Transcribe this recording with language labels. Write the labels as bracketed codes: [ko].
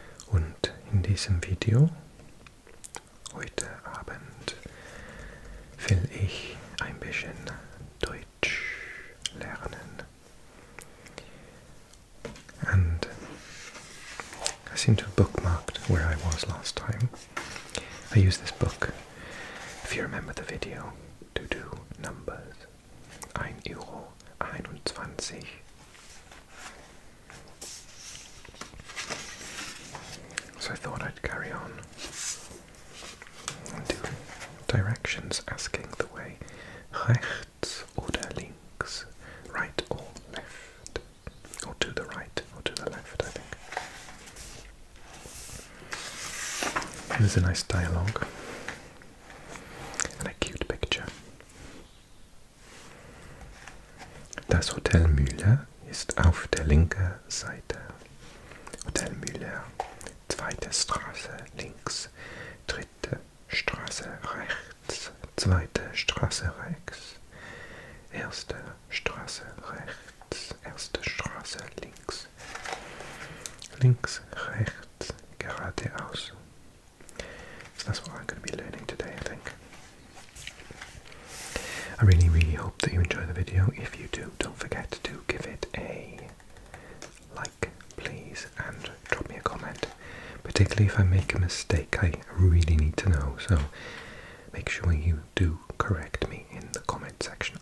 [de] Und in diesem Video heute Abend will ich ein bisschen Deutsch lernen. [en] And I seem to have bookmarked where I was last time. I used this book, if you remember the video, to do numbers. [de] 1,21 €. [en] So I thought I'd carry on and do directions asking the way. [de] Rechts oder links, [en] right or left, or to the right or to the left, I think. There's a nice dialogue and a cute picture. [de] Das Hotel Müller ist auf der linken Seite. Hotel Müller, zweite Straße links, dritte Straße rechts, zweite Straße rechts, erste Straße rechts, erste Straße links, links, rechts, geradeaus. [en] So that's what I'm going to be learning today, I think. I really hope that you enjoy the video. If you do, don't forget to give it a like, please, and drop me a comment. Particularly if I make a mistake, I really need to know, so make sure you do correct me in the comment section.